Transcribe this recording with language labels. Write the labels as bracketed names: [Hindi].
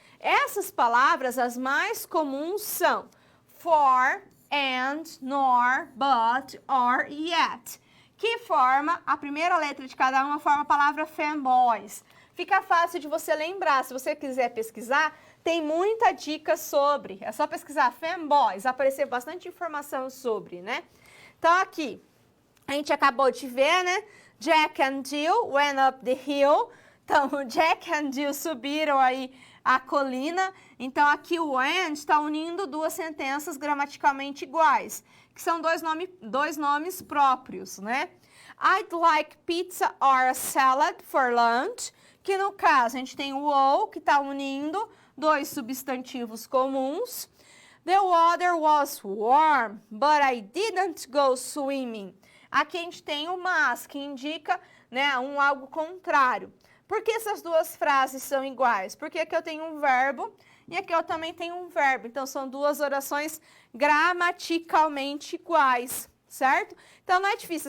[Portuguese] Essas palavras, as mais comuns são for, and, nor, but, or, yet, que forma, a primeira letra de cada uma forma a palavra fanboys. Fica fácil de você lembrar, se você quiser pesquisar, tem muita dica sobre, é só pesquisar fanboys, aparecer bastante informação sobre, né? Então aqui, a gente acabou de ver, né? [English] Jack and Jill went up the hill. [Portuguese] Então, o Jack and Jill subiram aí a colina. Então, aqui o and está unindo duas sentenças gramaticalmente iguais, que são dois nomes próprios, né? [English] I'd like pizza or a salad for lunch, [Portuguese] que no caso a gente tem o ou, que está unindo dois substantivos comuns. [English] The water was warm, but I didn't go swimming. [Portuguese] Aqui a gente tem o mas, que indica, né, algo contrário. Por que essas duas frases são iguais? Porque aqui eu tenho um verbo e aqui eu também tenho um verbo. Então, são duas orações gramaticalmente iguais, certo? Então, não é difícil.